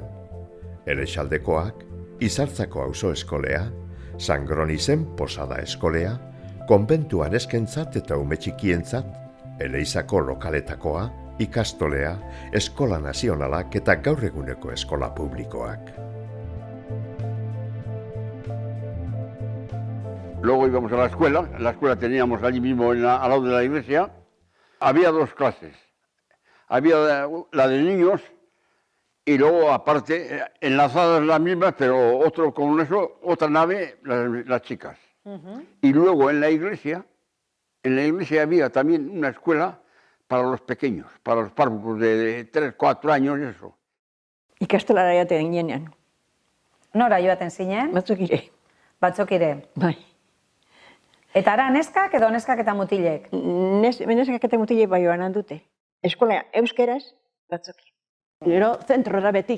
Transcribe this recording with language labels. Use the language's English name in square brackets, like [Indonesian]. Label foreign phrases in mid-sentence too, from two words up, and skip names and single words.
[Basque] Elexaldekoak, Izartzako auzo eskolea, Sangronizen posada eskolea, konbentuan eskentzat eta ume txikientzat, Eleizako lokaletakoa, ikastolea, eskola nazionalak eta gaur eguneko eskola publikoak. [Spanish] Luego íbamos a la escuela teníamos allí mismo al lado de la iglesia, había dos clases. Había la de niños y luego aparte, enlazadas las mismas, pero otro con eso, otra nave, las chicas. Y luego en la iglesia había también una escuela para los pequeños, para los párvucos de 3, 4 años y eso. [Basque] Ikastolara jaten ginean, Nora joaten zinen? batzukire. Batzokire. Bai. Eta ara neskak edo neskak eta mutilek? Neskak eta mutilek bai joan dute. Eskola euskeraz, batzuki. Gero zentrora betik.